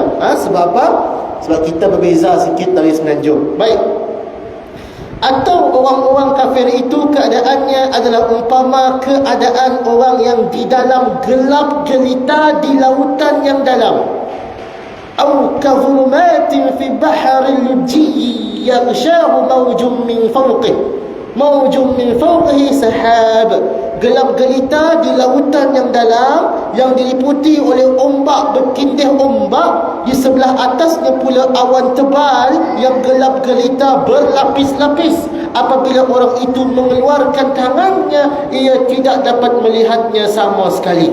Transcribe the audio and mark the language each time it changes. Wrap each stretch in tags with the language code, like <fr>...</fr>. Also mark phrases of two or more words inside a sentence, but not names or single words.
<ms>Sebab apa? Sebab kita berbeza sikit dari Semenanjung. Baik. Atau orang-orang kafir itu keadaannya adalah umpama keadaan orang yang di dalam gelap gelita di lautan yang dalam.</ms> <ar>أو كظلمات في بحر لجي يغشاه موج من فوقه موج من فوقه سحاب.</ar> <ms>Gelap gelita di lautan yang dalam yang diliputi oleh ombak bertindih ombak. Di sebelah atasnya pula awan tebal yang gelap gelita berlapis-lapis. Apabila orang itu mengeluarkan tangannya, ia tidak dapat melihatnya sama sekali.</ms>